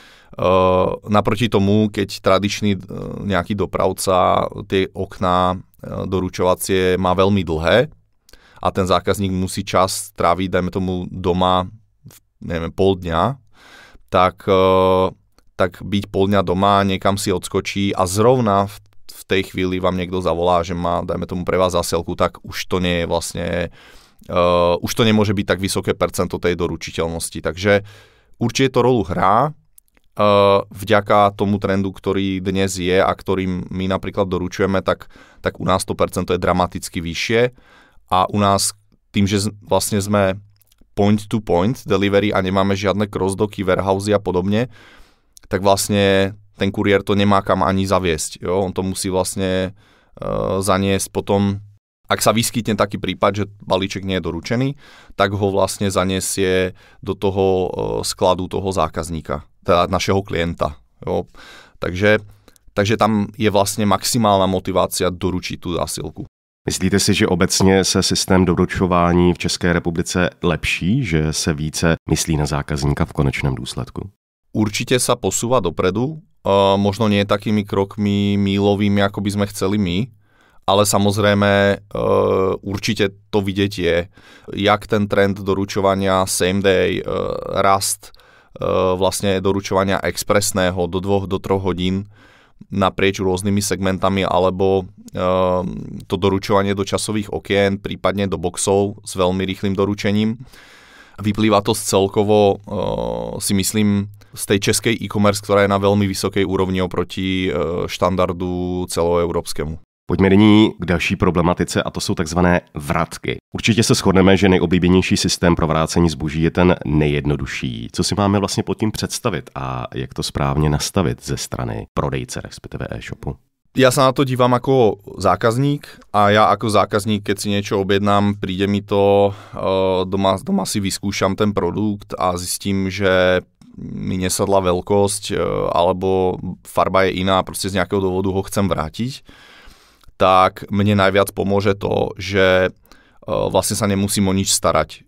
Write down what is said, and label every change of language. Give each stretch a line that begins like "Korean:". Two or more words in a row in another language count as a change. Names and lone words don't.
Slovak: Naproti tomu, keď tradičný nejaký dopravca tie okná doručovacie má veľmi dlhé a ten zákazník musí čas tráviť, dajme tomu doma, neviem, pol dňa, tak byť pol dňa doma, niekam si odskočí a zrovna v tej chvíli vám niekto zavolá, že má, dajme tomu, pre vás zásielku, tak už to nie je vlastne, už to nemôže byť tak vysoké percento tej doručiteľnosti. Takže určite to rolu hrá. Vďaka tomu trendu, ktorý dnes je a ktorým my napríklad doručujeme, tak u nás to percento je dramaticky vyššie a u nás tým, že vlastne sme
English: point-to-point delivery
Slovak: a nemáme žiadne cross-docky, warehousey a podobne, tak vlastne ten kuriér to nemá kam ani zaviesť. Jo? On to musí vlastne zaniesť potom, ak sa vyskytne taký prípad, že balíček nie je doručený, tak ho vlastne zaniesie do toho skladu toho zákazníka, teda našeho klienta. Jo? Takže tam je vlastne maximálna motivácia doručiť tú zásielku.
Czech: Myslíte si, že obecně se systém doručování v České republice lepší, že se více myslí na zákazníka v konečném důsledku?
Slovak: Určite sa posúva dopredu, možno nie takými krokmi mílovými, ako by sme chceli my, ale samozrejme určite to vidieť je, jak ten trend doručovania
English: same day,
Slovak: rast vlastne doručovania expresného do 2 do 3 hodín naprieč rôznymi segmentami, alebo to doručovanie do časových okien, prípadne do boxov s veľmi rýchlym doručením. Vyplýva to celkovo, si myslím, z tej českej e-commerce, ktorá je na veľmi vysokej úrovni oproti štandardu celoeurópskemu.
Czech: Pojďme nyní k další problematice a to jsou takzvané vratky. Určitě se shodneme, že nejoblíbenější systém pro vrácení zboží je ten nejjednodušší. Co si máme vlastně pod tím představit a jak to správně nastavit ze strany prodejce, respektive e-shopu?
Slovak: Ja sa na to dívam ako zákazník a ja ako zákazník, keď si niečo objednám, príde mi to, doma si vyskúšam ten produkt a zistím, že mi nesadla veľkosť alebo farba je iná, proste z nejakého dôvodu ho chcem vrátiť, tak mne najviac pomôže to, že vlastne sa nemusím o nič starať.